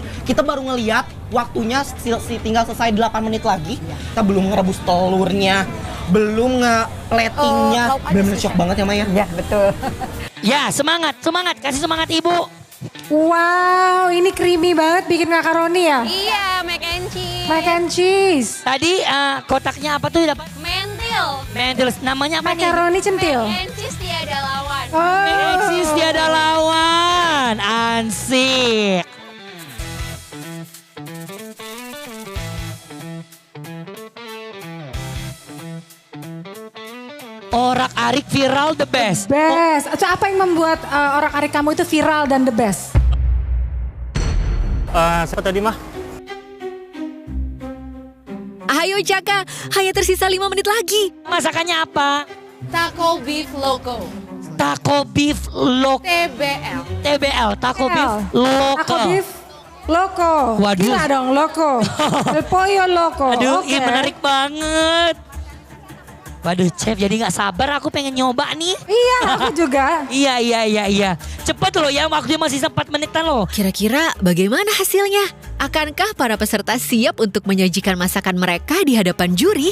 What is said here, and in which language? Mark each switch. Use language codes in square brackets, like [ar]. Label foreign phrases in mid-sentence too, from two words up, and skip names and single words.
[id] Kita baru ngelihat waktunya tinggal selesai 8 menit lagi. Kita belum ngerebus telurnya, belum nge-platingnya. Bener-bener shock banget ya Maya. Ya betul. Ya semangat, kasih semangat Ibu. Wow, ini creamy banget bikin makaroni ya? Iya, [en] mac and cheese. Mac and cheese. [id] Tadi kotaknya apa tuh dapat? Mentil. Mentil, namanya apa nih? Makaroni centil. Mac and cheese tiada lawan. Mac and cheese tiada lawan. Ansik. Orak-arik viral [en] the best. [id] Best. Apa yang membuat orak-arik kamu itu viral dan [en] the best? [id] Siapa tadi mah? Ayo Jaka, hanya tersisa 5 menit lagi. Masakannya apa? Taco beef loco. Taco beef loco. TBL. TBL, taco beef loco. Taco beef loco. Waduh. Gila dong loco. El pollo loco. Aduh, Oke. ini menarik banget. Waduh, chef, jadi nggak sabar aku pengen nyoba nih. Iya, aku juga. Iya. Cepet loh ya, waktunya masih 4 menitan loh. Kira-kira bagaimana hasilnya? Akankah para peserta siap untuk menyajikan masakan mereka di hadapan juri?